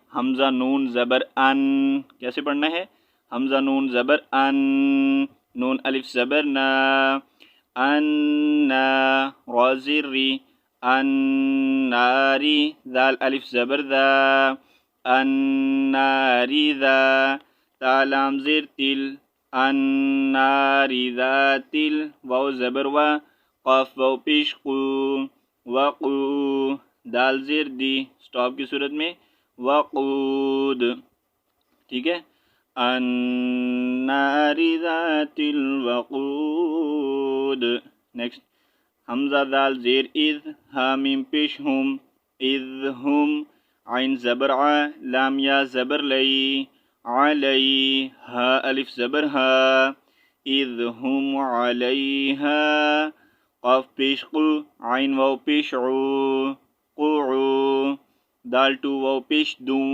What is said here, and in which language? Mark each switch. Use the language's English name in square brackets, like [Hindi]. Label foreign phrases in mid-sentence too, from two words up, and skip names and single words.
[Urdu] حمزہ نون زبر ان کیسے پڑھنا ہے؟ حمزہ نون زبر ان، نون الف زبر نا، ان را زیر ری، الناری، ذال الف زبر ذا، الناری ذا، تا لام زیر تل، الناری ذاتل، واو زبر و، قاف واو پیش قو، وقو، دال زیر دی، سٹاپ کی صورت میں وقود، ٹھیک ہے. [Arabic] النار ذات الوقود. [Urdu] نیکسٹ حمزہ دال زیر اذ، ہا میم پیش ہم، اذ ہم، عین زبر ع، لام یا زبر لئی، علی، ہا الف زبر ہا، اذ ہم علیہا، قاف پیش قو، عین واو پیش عو، قعو، دال ٹو واو پیش دوں.